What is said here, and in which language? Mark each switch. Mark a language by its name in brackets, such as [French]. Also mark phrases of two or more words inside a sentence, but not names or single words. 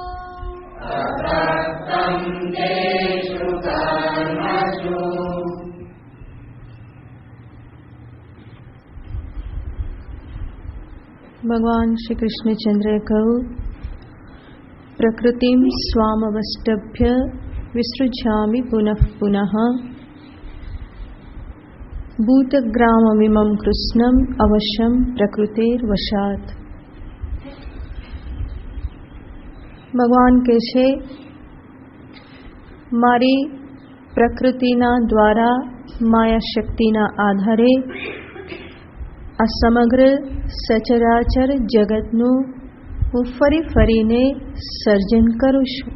[Sanskrit] भगवान श्री कृष्णचंद्र कहू प्रकृतिं स्वामवष्टभ्य विसृजामि पुनः पुनः भूतग्राममिमं कृष्णम् अवश्यं प्रकृतेर्वशात्। [Gujarati] ભગવાન કહે છે, મારી પ્રકૃતિના દ્વારા માયા શક્તિના આધારે આ સમગ્ર સચરાચર જગતનું હું ફરીને સર્જન કરું છું.